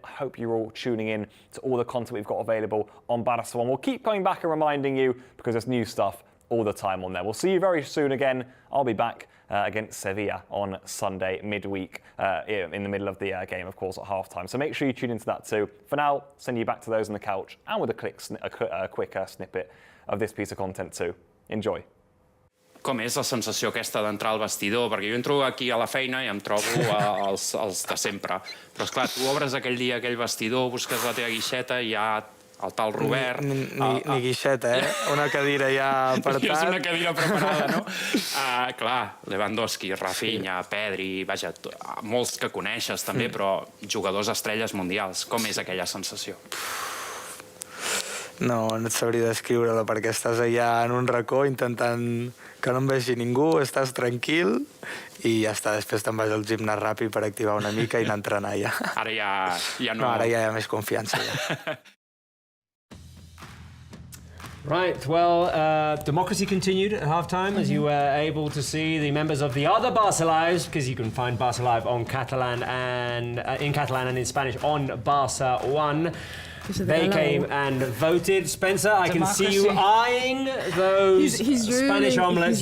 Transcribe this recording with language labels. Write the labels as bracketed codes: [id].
[en] Hope you're all tuning in to all the content we've got available on Barça One. We'll keep coming back and reminding you because there's new stuff all the time on there. We'll see you very soon again. I'll be back against Sevilla on Sunday midweek in the middle of the game, of course, at half-time. So make sure you tune into that too. For now, send you back to those on the couch and with a quick snippet of this piece of content too. Enjoy. [ca] Com és la sensació aquesta d'entrar al vestidor? Perquè jo entro aquí a la feina i em trobo els de sempre. Però, esclar, tu obres aquell dia aquell vestidor, busques la teva guixeta i hi ha el tal Robert... Ni guixeta, Una cadira ja apartat. És una cadira preparada, no? Clar, Lewandowski, Rafinha, Pedri, vaja, molts que coneixes també, però jugadors estrelles mundials. Com és aquella sensació? No et sabria descriure-la perquè estàs allà en un racó intentant que no em vegi ningú, estàs tranquil i ja està, després te'n vas al gimnàs ràpid per activar una mica i anar a entrenar ja. Ara ja no... No, ara ja hi ha més confiança ja. [en] Right, well, democracy continued at halftime as you were able to see the members of the other Barça Lives, because you can find Barça Live on Catalan and in Catalan and in Spanish on Barça One. They came and voted. Spencer, I can see you eyeing those Spanish omelets.